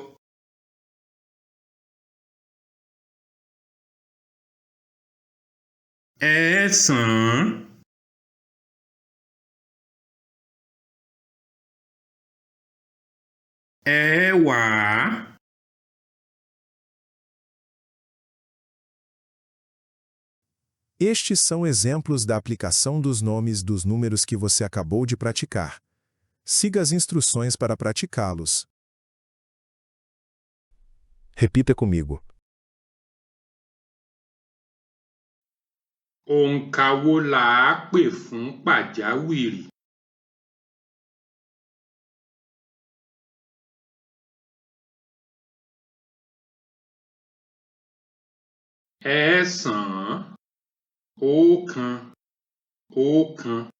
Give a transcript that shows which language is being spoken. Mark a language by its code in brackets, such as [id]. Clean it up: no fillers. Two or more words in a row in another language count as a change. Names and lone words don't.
[yo] Ẹ̀sán. Ẹ̀wá. [pt] Estes são exemplos da aplicação dos nomes dos números que você acabou de praticar. Siga as instruções para praticá-los. Repita comigo. [yo] Òǹkà wo là á pè fún pàjáwìrì? Ẹẹ́sàn-án, oókan, ọ̀kan.